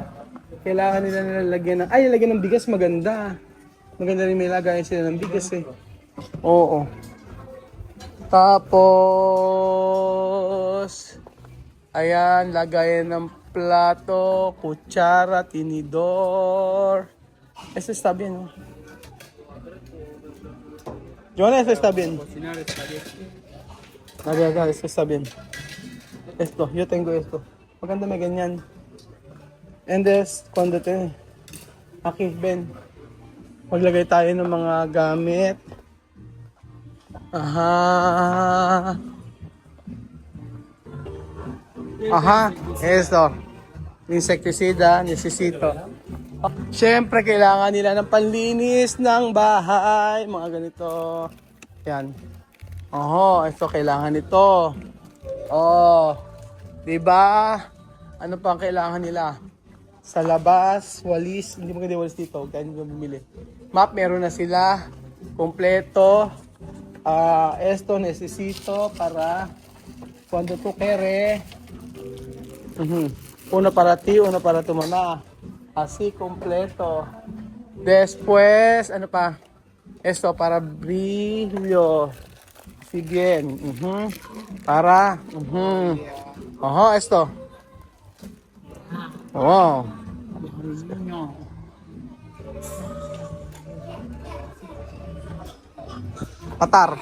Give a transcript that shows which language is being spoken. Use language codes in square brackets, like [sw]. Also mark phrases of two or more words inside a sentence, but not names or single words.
[tl] Kailangan nila nilalagyan ng lagyan ng bigas, maganda. Maganda rin may lagayan sila ng bigas eh. Oo. Tapos ayan, lagayan ng plato, kutsara, tinidor. [es] Eso está bien, ¿no? Joana, eso está bien. Cocinar espagueti. Acá, eso está bien. Esto, yo tengo esto. [tl] Maganda may ganyan. [en] And this, [es] cuando te... Aquí, ven. [tl] Maglagay tayo ng mga gamit. [es] Aha. Aha, esto. Insecticida, necesito. [tl] Siyempre, kailangan nila ng panlinis ng bahay. Mga ganito. Yan. Oho, ito kailangan nito. Oh, 'di ba? Ano pa ang kailangan nila? Sa labas, walis, hindi mo kasi walis dito, ganyan yung bumili. Map meron na sila, kompleto. [es] Esto necesito para cuando tú quieres. Uno para ti, uno para tu mamá. Así completo. Después, [tl] ano pa? [es] Esto para brillo. Si bien. Para. Ojo, esto. Wow. Matar.